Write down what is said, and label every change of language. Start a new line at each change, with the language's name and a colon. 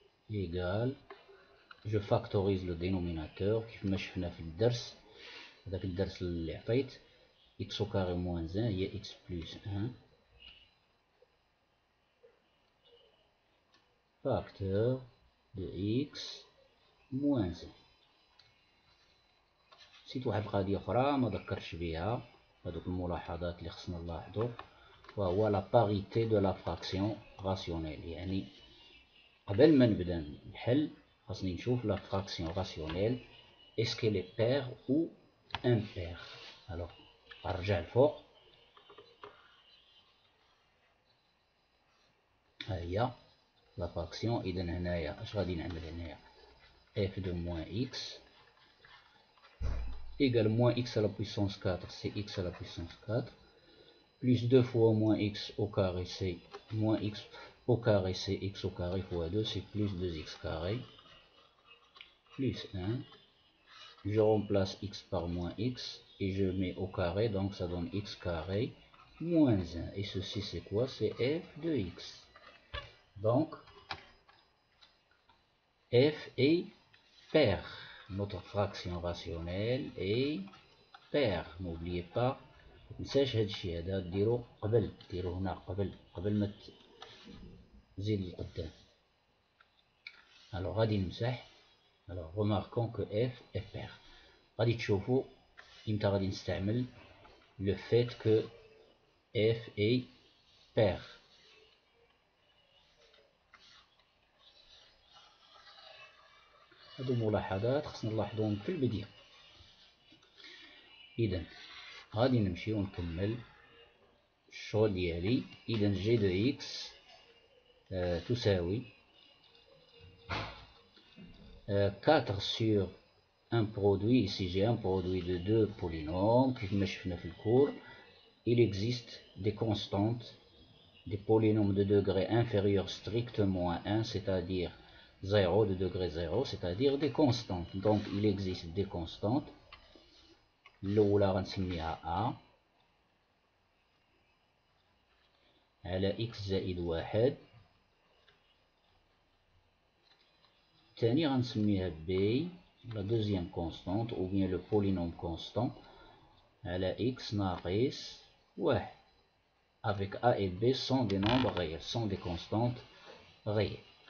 French: égale, je factorise le dénominateur
Arabic: كيفما شفنا في الدرس، هذاك الدرس اللي عطيت
French: x au carré moins 1 هي x plus 1 facteur de x moins 1.
Arabic: نسيت واحد القضية أخرى ما ذكرتش بها، هذوك الملاحظات اللي خصنا نلاحظو، وهو
French: لا باريتي دو لا فراكسيون راسيونيل.
Arabic: يعني قبل ما نبدا نحل خاصني نشوف
French: لا فراكسيون راسيونيل اسكو لي بير او امبير.
Arabic: الوغ نرجع الفوق، ها هي
French: لا فراكسيون.
Arabic: اذا هنايا اش غادي نعمل؟ هنايا
French: f de moins x égale moins x à la puissance 4, c'est x à la puissance 4, plus 2 fois moins x au carré, c'est moins x au carré, c'est x au carré fois 2, c'est plus 2x carré, plus 1. Je remplace x par moins x et je mets au carré, donc ça donne x carré moins 1. Et ceci c'est quoi? C'est f de x. Donc f est pair. Notre fraction rationnelle est pair. N'oubliez pas،
Arabic: متنساش هاد الشيء هذا ديرو قبل، ديرو هنا قبل ما تزيد لقدام. الوغ غادي نمسح.
French: الوغ remarquons que f est pair.
Arabic: غادي تشوفوا امتى غادي نستعمل
French: le fait que f est pair.
Arabic: هادو ملاحظات خصنا نلاحظوهم في البداية. إذا غادي نمشي ونكمل الشغل ديالي. إذا
French: جي دو إكس
Arabic: تساوي 4
French: sur un produit. Ici j'ai un produit de deux polynômes
Arabic: كيفما شفنا في الكور.
French: Il existe des constantes, des polynômes de degré inférieur strictement à 1, c'est-à-dire 0, de degré 0, c'est-à-dire des constantes. Donc il existe des constantes.
Arabic: الأولى غنسميها A على x زائد 1. الثاني غنسميها B,
French: la deuxième constante, ou bien le polynôme constant,
Arabic: على x ناقص 1.
French: Avec A et B sont des nombres réels, sont des constantes réelles.